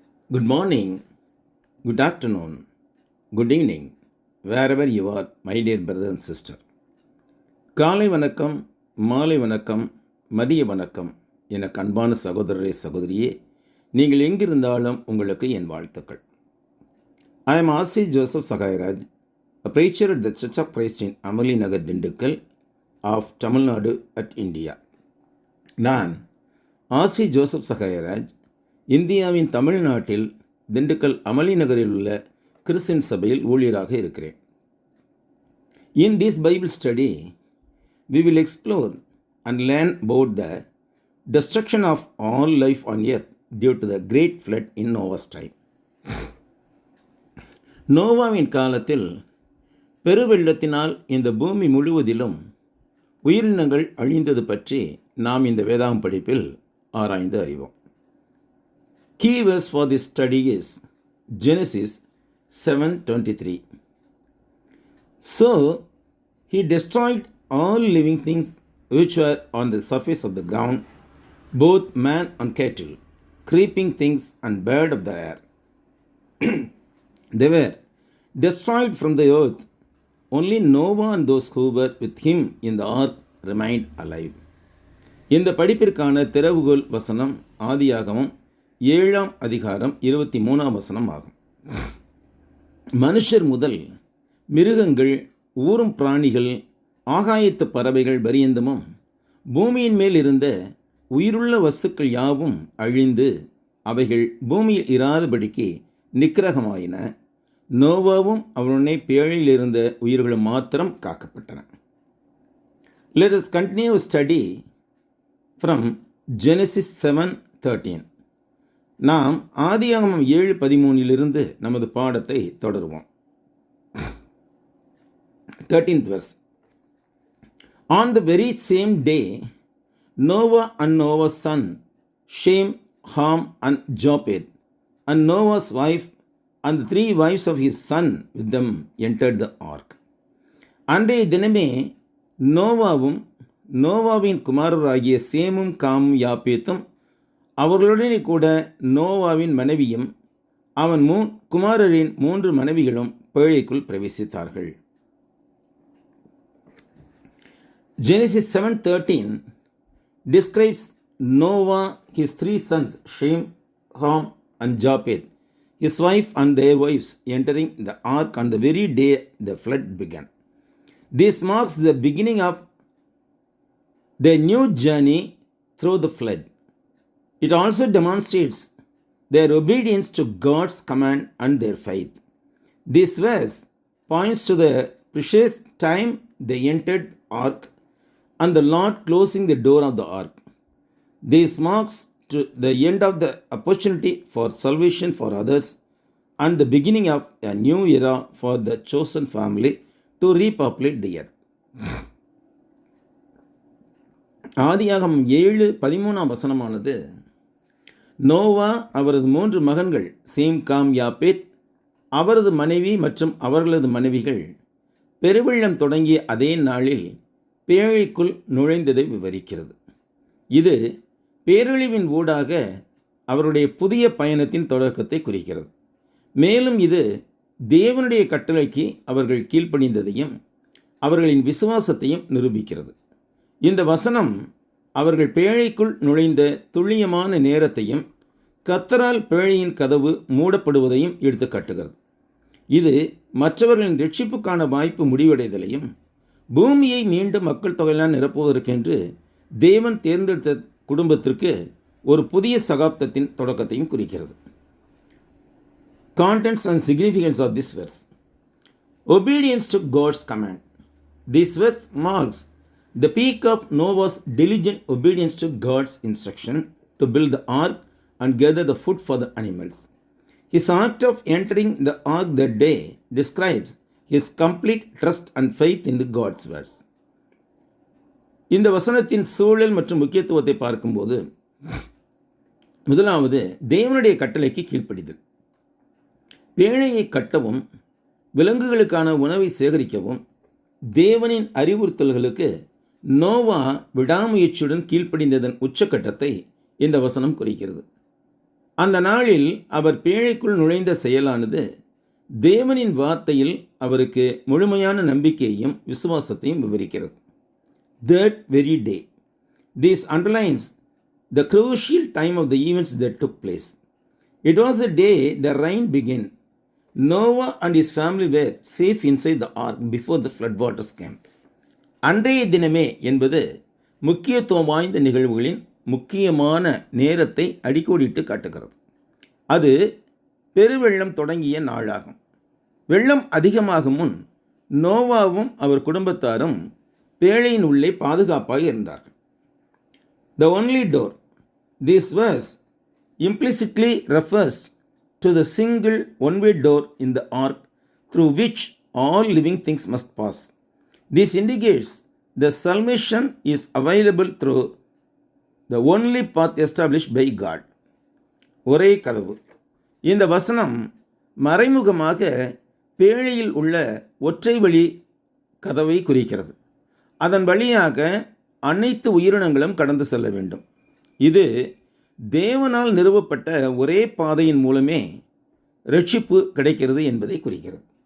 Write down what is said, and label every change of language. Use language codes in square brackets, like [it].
[en] Good morning, good afternoon, good evening, wherever you are, my dear brother and sister. [ta] காலை வணக்கம், மாலை வணக்கம், மதிய வணக்கம் என அன்பான சகோதரரே சகோதரியே, நீங்கள் எங்கிருந்தாலும் உங்களுக்கு என் வாழ்த்துக்கள். [en] I am R.C. Joseph Sagayaraj, a preacher at the Church of Christ in Amali Nagar, Dindikkal of Tamil Nadu at India. [ta] நான் R.C. ஜோசப் சகாயராஜ் இந்தியாவின் தமிழ்நாட்டில் திண்டுக்கல் அமளி நகரில் உள்ள கிறிஸ்டியன் சபையில் ஊழியராக இருக்கிறேன். [en] In this Bible study, we will explore and learn about the destruction of all life on earth due to the great flood in Noah's time. [ta] நோவாவின் காலத்தில் பெருவெள்ளத்தினால் இந்த பூமி முழுவதிலும் உயிரினங்கள் அழிந்தது பற்றி நாம் இந்த வேதாகம் படிப்பில் ஆராய்ந்து அறிவோம். [en] Key verse for this study is Genesis 7:23. So he destroyed all living things which were on the surface of the ground, both man and cattle, creeping things and bird of the air. They were destroyed from the earth. Only Noah and those who were with him in the ark remained alive. [ta] இந்த படிப்பிற்கான திறவுகோல் வசனம் ஆதியாகமம் 7ஆம் அதிகாரம் 23ஆம் வசனம் ஆகும். மனுஷர் முதல் மிருகங்கள், ஊரும் பிராணிகள், ஆகாயத்து பறவைகள் பரியந்தமும் பூமியின் மேல் இருந்த உயிருள்ள வஸ்துக்கள் யாவும் அழிந்து அவைகள் பூமியில் இராதபடிக்கு நிக்கிரகமாயின. நோவாவும் அவனுடனே பேழையில் இருந்த உயிர்களும் மாத்திரம் காக்கப்பட்டன. [en] Let us continue study from Genesis 7:13. [ta] நாம் ஆதியாகமம் 7:13 நமது பாடத்தை தொடருவோம். [en] 13th verse. On the very same day, Noah and Noah's son, Shem, Ham and Japheth, and Noah's wife and the 3 wives of his son with them entered the ark. [ta] அன்றைய தினமே நோவாவும் நோவாவின் குமாரராகிய சேமும் காமும் யாப்பேத்தும் அவர்களுடனே கூட நோவாவின் மனைவியும் அவன் குமாரரின் 3 மனைவிகளும் பேழைக்குள் பிரவேசித்தார்கள். [en] Genesis 7:13 describes Noah, his 3 sons Shem, Ham and Japheth, his wife and their wives entering the ark on the very day the flood began. This marks the beginning of their new journey through the flood. It also demonstrates their obedience to God's command and their faith. This verse points to the precious time they entered the ark and the Lord closing the door of the ark. This marks to the end of the opportunity for salvation for others and the beginning of a new era for the chosen family to repopulate the earth. [ta] ஆதியாகமம் 7:13ஆம் வசனமானது நோவா, அவரது 3 மகன்கள் same, com, யாப்பேத், அவரது மனைவி மற்றும் அவர்களது மனைவிகள் பெருவெள்ளம் தொடங்கிய அதே நாளில் பேழைக்குள் நுழைந்ததை விவரிக்கிறது. இது பேரழிவின் ஊடாக அவருடைய புதிய பயணத்தின் தொடக்கத்தை குறிக்கிறது. மேலும் இது தேவனுடைய கட்டளைக்கு அவர்கள் கீழ்ப்படிந்ததையும் அவர்களின் விசுவாசத்தையும் நிரூபிக்கிறது. இந்த வசனம் அவர்கள் பேழைக்குள் நுழைந்த துல்லியமான நேரத்தையும் கர்த்தரால் பேழையின் கதவு மூடப்படுவதையும் எடுத்து காட்டுகிறது. இது மற்றவர்களின் ரட்சிப்புக்கான வாய்ப்பு முடிவடைதலையும் பூமியை மீண்டும் மக்கள் தொகையால் நிரப்புவதற்கென்று தேவன் தேர்ந்தெடுத்த குடும்பத்திற்கு ஒரு புதிய சகாப்தத்தின் தொடக்கத்தையும் குறிக்கிறது. [en] Contents and significance of this verse. Obedience to God's command. This verse marks the peak of Noah's diligent obedience to God's instruction to build the ark and gather the food for the animals. His act of entering the ark that day describes his complete trust and faith in the God's words. [ta] இந்த வசனத்தின் சூழல் மற்றும் முக்கியத்துவத்தை பார்க்கும்போது, முதலாவது தேவனுடைய கட்டளைக்கு கீழ்ப்படிதல். பேழையை கட்டவும் விலங்குகளுக்கான உணவை சேகரிக்கவும் தேவனின் அறிவுறுத்தல்களுக்கு நோவா விடாமுயற்சியுடன் கீழ்ப்படிந்ததன் உச்சக்கட்டத்தை இந்த வசனம் குறிக்கிறது. அந்த நாளில் அவர் பேழைக்குள் நுழைந்த செயலானது தேவனின் வார்த்தையில் அவருக்கு முழுமையான நம்பிக்கையையும் விசுவாசத்தையும் விவரிக்கிறது. [en] That very day. This underlines the crucial time of the events that took place. It was the day the rain began. Noah and his family were safe inside the ark before the floodwaters came. [ta] அன்றைய தினமே என்பது முக்கியத்துவம் வாய்ந்த நிகழ்வுகளின் முக்கியமான நேரத்தை அடிக்கோடிட்டு காட்டுகிறது. அது பெருவெள்ளம் தொடங்கிய நாளாகும். வெள்ளம் அதிகமாகும் முன் நோவாவும் அவர் குடும்பத்தாரும் பேழையின் உள்ளே பாதுகாப்பாக இருந்தார்கள். [en] The only door. This verse implicitly refers to the single one-way door in the ark through which all living things must pass. This indicates the salvation is available through the only path established by God. [ta] ஒரே கதவு. இந்த வசனம் மறைமுகமாக பேழையில் உள்ள ஒற்றை வழி கதவை குறிக்கிறது. அதன் வழியாக அனைத்து உயிரினங்களும் கடந்து செல்ல வேண்டும். இது தேவனால் நிறுவப்பட்ட ஒரே பாதையின் மூலமே ரட்சிப்பு கிடைக்கிறது என்பதை குறிக்கிறது.